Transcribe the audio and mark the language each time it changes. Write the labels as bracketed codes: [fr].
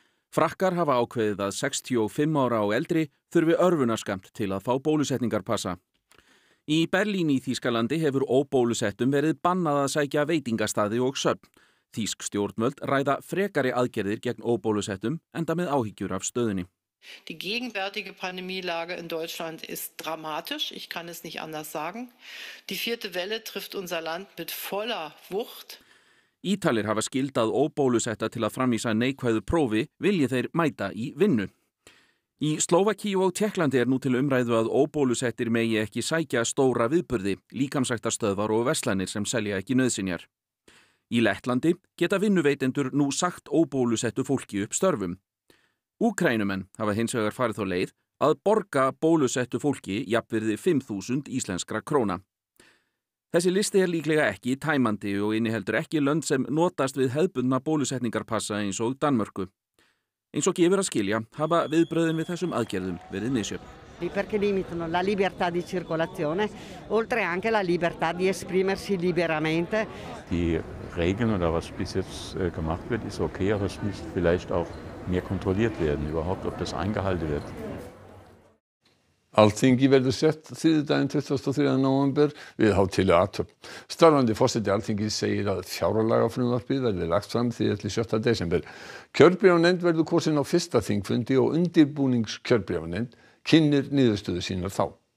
[is] Frakkar hafa ákveðið að 65 ára og eldri þurfi örvunarskammt til að fá bólusetningarpassa. Í Berlín í Þýskalandi hefur óbólusettum verið bannað að sækja veitingastaði og söfn. Þýsk stjórnvöld ræða frekari aðgerðir gegn óbólusettum enda með áhyggjur af stöðunni. [de] Die gegenwärtige Pandemielage in Deutschland ist dramatisch, ich kann es nicht anders sagen. Die 4. Welle trifft unser Land mit voller Wucht. [is] Ítalir hafa skildað óbólusetta til að framvísa neikvæðu prófi vilji þeir mæta í vinnu. Í Slóvakíu og Tékklandi er nú til umræðu að óbólusettir megi ekki sækja stóra viðburði, líkamsræktarstöðvar og verslanir sem selja ekki nauðsynjar. Í Lettlandi geta vinnuveitendur nú sagt óbólusettu fólki upp störfum. Úkraínumenn hafa hins vegar farið þá leið að borga bólusettu fólki jafnvirði 5.000 íslenskra króna. Þessi listi er líklega ekki tæmandi og inniheldur ekki lönd sem notast við hefðbundna bólusetningarpassa eins og Danmörku. Eins og gefur að skilja hafa viðbröðin við þessum aðgerðum verið misjöfn. [it] Perché limitano la libertà di circolazione, oltre anche la libertà di esprimersi liberamente. [de] Die Regeln oder was bis jetzt gemacht wird, ist okay, aber es müsste vielleicht auch mehr kontrolliert werden, überhaupt, ob das eingehalten wird. [is] Alþingi verður sett þriðjudaginn 23. nóvember við hátíðlega athöfn. Starfandi forseti Alþingis segir að fjárlagafrumvarpið verði lagt fram 7. desember. Kjörbréfanefnd verður kosin á fyrsta þingfundi og undirbúningskjörbréfanefnd kynnir niðurstöðu sínar þá.